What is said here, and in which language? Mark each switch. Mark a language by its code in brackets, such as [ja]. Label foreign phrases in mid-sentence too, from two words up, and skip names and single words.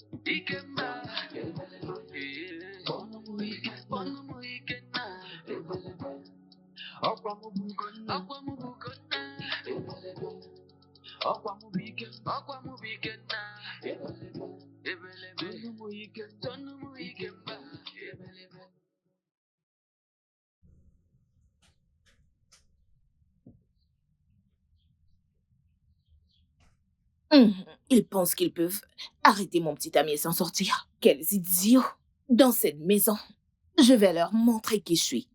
[ig] Kpọnụ m ike nna. Ọkwa m bụ Ugonna. Ọkwa m bụ ike nna. Tọnụ m ike mba. [fr] Ils pensent qu'ils peuvent arrêter mon petit ami et s'en sortir. Quels idiots! Dans cette maison, je vais leur montrer qui je suis.